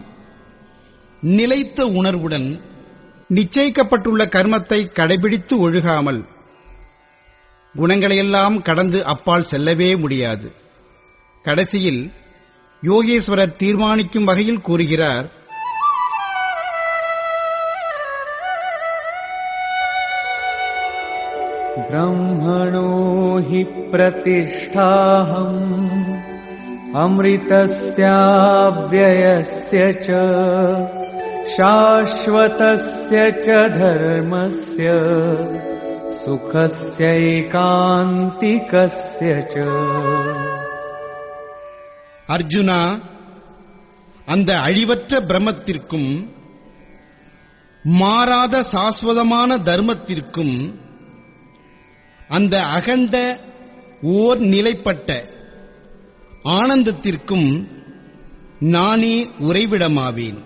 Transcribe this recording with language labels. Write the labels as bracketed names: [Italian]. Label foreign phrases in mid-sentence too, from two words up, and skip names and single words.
[Tamil] நிலைத்த உணர்வுடன் நிச்சயிக்கப்பட்டுள்ள கர்மத்தை கடைபிடித்து ஒழுகாமல் குணங்களையெல்லாம் கடந்து அப்பால் செல்லவே முடியாது. கடைசியில் யோகேஸ்வரர் தீர்மானிக்கும் வகையில் கூறுகிறார், [Sanskrit] ब्रह्मणो हि प्रतिष्ठाहम् अमृतस्याव्ययस्य च शाश्वतस्य च धर्मस्य सुखस्यैकान्तिकस्य च. [Tamil] அர்ஜுனா, அந்த அழிவற்ற பிரம்மத்திற்கும் மாறாத சாஸ்வதமான தர்மத்திற்கும் அந்த அகண்ட ஓர் நிலைப்பட்ட ஆனந்தத்திற்கும் நானே உறைவிடமாவேன்.